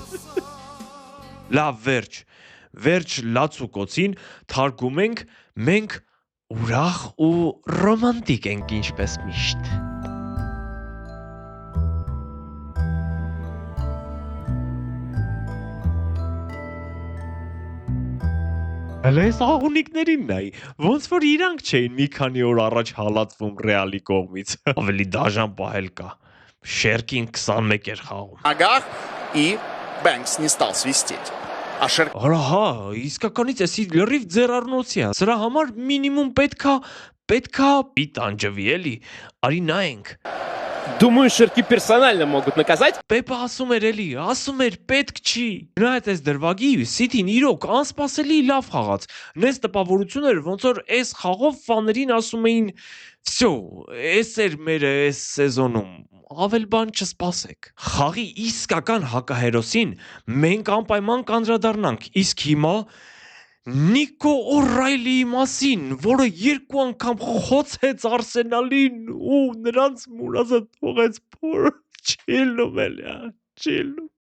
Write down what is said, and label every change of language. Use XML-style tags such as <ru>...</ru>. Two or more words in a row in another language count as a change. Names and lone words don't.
<hy>Լավ, վերջ լացուկոցին թարգում ենք, մենք ուրախ ու ռոմանտիկ ենք ինչպես միշտ։ Հələ այս աղունիկներին նայ, ոնց որ իրանք չէին մի քանի օր առաջ հալածվում Ռեալի կողմից։ Ավելի դաժան պահել կա։ Շերկին 21 էր խաղում։</hy> <ru>Ногах и Бэнкс не стал свистеть.</ru> <hy>Արա հա, իսկականից էսի լրիվ ձեռառնոցի է։ Սրա համար մինիմում պետքա պիտանջվի էլի։ Արի նայենք։</hy> <ru>Думаю, Шерки персонально могут наказать.</ru> <hy>Պեպը ասում էր պետք չի։ Նայած այս դրվագի Սիթին իրոք անսպասելի լավ խաղաց։ Նես տպավորություն էր, ոնց որ այս խաղով ֆաներին ասում էին. «Всё, էս էր մերը այս սեզոնում, ավել բան չսպասեք»։ Խաղի իսկական հակահերոսին մենք անպայման կանդրադառնանք, իսկ հիմա Նիկո Օ'Րայլիի մասին, որը 2 անգամ խոցեց Արսենալին ու նրանց մուրազը թողեց փոր։ Չիլնում էլ է, չիլնում։</hy>